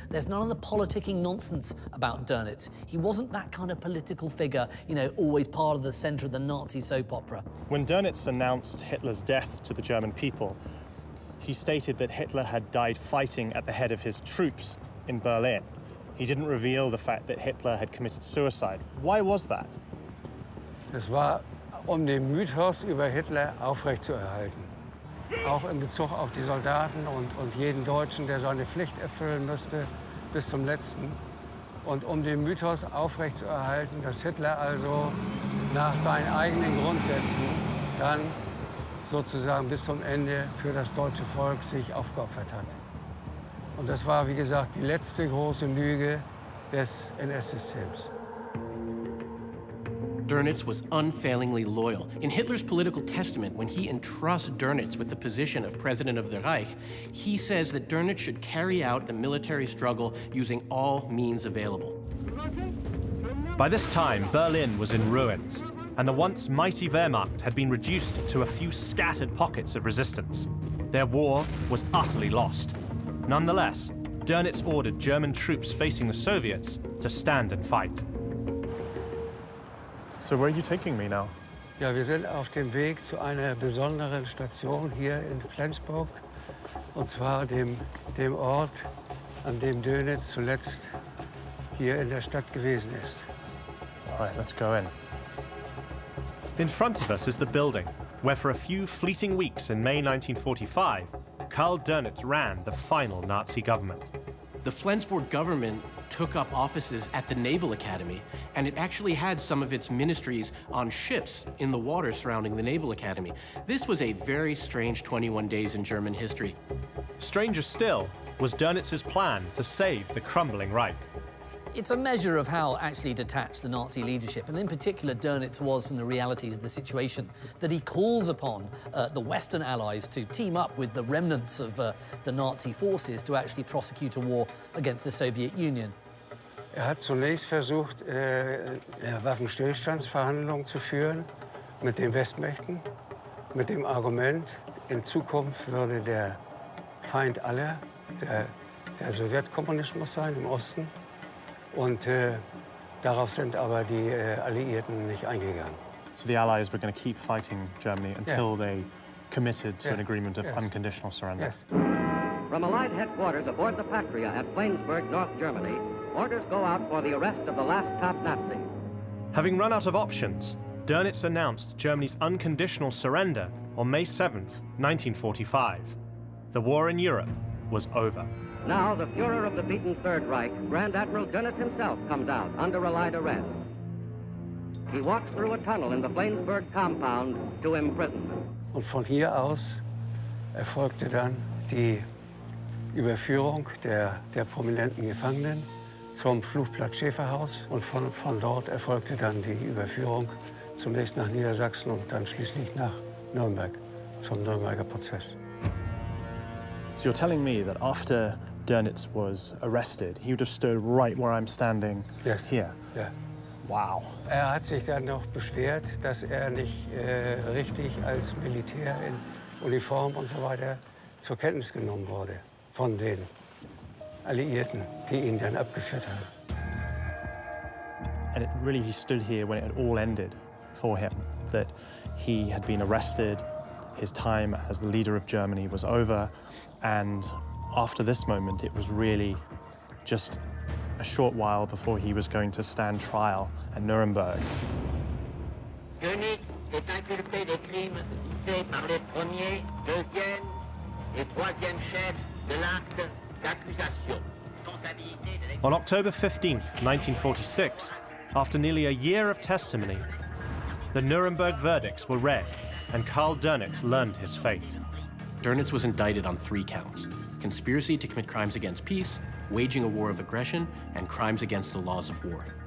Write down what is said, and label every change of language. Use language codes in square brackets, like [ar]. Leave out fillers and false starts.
[en] There's none of the politicking nonsense about Dönitz. He wasn't that kind of political figure, you know, always part of the center of the Nazi soap opera. When Dönitz announced Hitler's death to the German people, he stated that Hitler had died fighting at the head of his troops in Berlin. He didn't reveal the fact that Hitler had committed suicide. Why was that? [de] Es war, den Mythos über Hitler aufrechtzuerhalten. Auch in Bezug auf die Soldaten und jeden Deutschen, der seine Pflicht erfüllen müsste, bis zum Letzten. Und den Mythos aufrechtzuerhalten, dass Hitler also nach seinen eigenen Grundsätzen dann sozusagen bis zum Ende für das deutsche Volk sich aufgeopfert hat. Und das war, wie gesagt, die letzte große Lüge des NS-Systems. [en] Dönitz was unfailingly loyal. In Hitler's political testament, when he entrusts Dönitz with the position of President of the Reich, he says that Dönitz should carry out the military struggle using all means available. By this time, Berlin was in ruins, and the once mighty Wehrmacht had been reduced to a few scattered pockets of resistance. Their war was utterly lost. Nonetheless, Dönitz ordered German troops facing the Soviets to stand and fight. So where are you taking me now? [de] Ja, wir sind auf dem Weg zu einer besonderen Station hier in Flensburg. Und zwar dem Ort, an dem Dönitz zuletzt hier in der Stadt gewesen ist. [en] All right, let's go in. In front of us is the building, where for a few fleeting weeks in May 1945, Karl Dönitz ran the final Nazi government. The Flensburg government took up offices at the Naval Academy, and it actually had some of its ministries on ships in the water surrounding the Naval Academy. This was a very strange 21 days in German history. Stranger still was Dönitz's plan to save the crumbling Reich. It's a measure of how actually detached the Nazi leadership, and in particular Dönitz, was from the realities of the situation, that he calls upon the Western allies to team up with the remnants of the Nazi forces to actually prosecute a war against the Soviet Union. [de] Hat zunächst versucht, Waffenstillstandsverhandlungen zu führen mit den Westmächten, mit dem Argument, in Zukunft würde der Feind aller der Sowjetkommunismus sein im Osten. Und darauf sind aber die Alliierten nicht eingegangen. [en] So the Allies were going to keep fighting Germany until they committed to an agreement of unconditional surrender. Yes. From Allied headquarters aboard the Patria at Flensburg, North Germany, orders go out for the arrest of the last top Nazi. Having run out of options, Dönitz announced Germany's unconditional surrender on May 7th, 1945. The war in Europe was over. Now, the Führer of the beaten Third Reich, Grand Admiral Dönitz himself, comes out under Allied arrest. He walks through a tunnel in the Flensburg compound to imprisonment. [de] Und von hier aus erfolgte dann die Überführung der prominenten Gefangenen zum Flugplatz Schäferhaus. Und von dort erfolgte dann die Überführung zunächst nach Niedersachsen und dann schließlich nach Nürnberg zum Nürnberger Prozess. [en] So you're telling me that after Dönitz was arrested, he would have stood right where I'm standing here? [de] Ja. [en] Wow. [de] Hat sich dann noch beschwert, dass nicht richtig als Militär in Uniform und so weiter zur Kenntnis genommen wurde von den Alliierten, die ihn dann abgeführt haben. [en] And he stood here when it had all ended for him, that he had been arrested, his time as the leader of Germany was over, and after this moment, it was really just a short while before he was going to stand trial at Nuremberg. [fr] Dönitz est inculpé des crimes faits par les premiers, deuxième et troisième chefs de l'acte d'accusation. [en] On October 15th, 1946, after nearly a year of testimony, the Nuremberg verdicts were read, and Karl Dönitz learned his fate. Dönitz was indicted on 3 counts: conspiracy to commit crimes against peace, waging a war of aggression, and crimes against the laws of war.